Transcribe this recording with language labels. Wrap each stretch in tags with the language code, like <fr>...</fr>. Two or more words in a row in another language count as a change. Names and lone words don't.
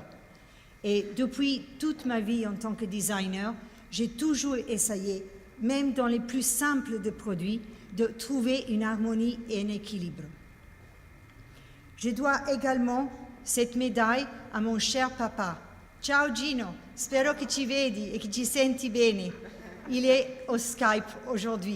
<fr>Et depuis toute ma vie en tant que designer, j'ai toujours essayé, même dans les plus simples de produits, de trouver une harmonie et un équilibre. Je dois également cette médaille à mon cher papa.</fr> <it>Ciao Gino, spero che ci vedi e che ci senti bene.</it> <fr>Il est au Skype aujourd'hui.</fr>